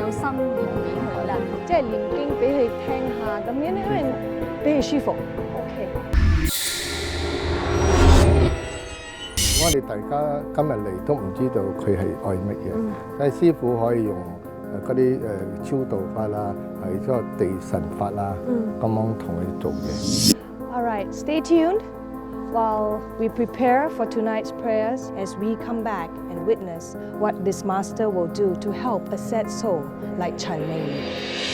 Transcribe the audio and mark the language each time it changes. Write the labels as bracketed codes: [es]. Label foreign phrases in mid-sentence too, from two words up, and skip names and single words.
[yue] 有心念俾佢啦，即係念經俾佢聽下咁樣咧，因為俾佢舒服。OK。我哋大家今日嚟都唔知道佢係愛乜嘢，但係師傅可以用嗰啲超度法啦，係嗰個地神法啦，咁樣同佢做嘢。 [en] All right, stay tuned while we prepare for tonight's prayers as we come back and witness what this master will do to help a sad soul like Chan Mei.